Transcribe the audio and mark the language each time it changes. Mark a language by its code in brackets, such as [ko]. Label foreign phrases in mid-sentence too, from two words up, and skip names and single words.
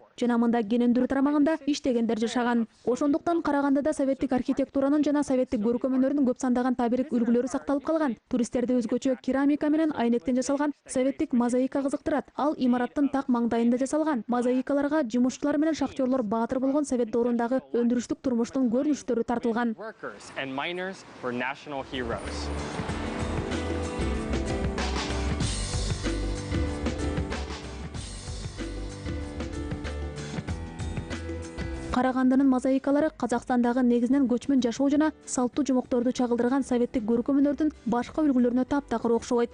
[ky] Жана мында кенендүрү тарамагында иштегендер жашаган. Ошондуктан Карагандыда советтик архитектуранын жана советтик көркөмөнөрдүн көп сандаган табирик үлгүлөрү сакталып калган. Туристтерди өзгөчө керамика менен айнектен жасалган советтик мозаика кызыктырат. Ал имараттын так маңдайында жасалган. Мозаикаларга жумушчулар менен шахтёрлор баатыр болгон совет доорундагы өндүрүштүк турмуштун көрүнүштөрү тартылган. [en] Workers and miners were national heroes. [ky] Карагандынын мозаикалары Казакстандагы негизинен көчмөн жашоо жана салттуу жумокторду чагылдырган советтик көркөмөнөрдүн башка үлгүлөрүнө таптакыр окшобойт.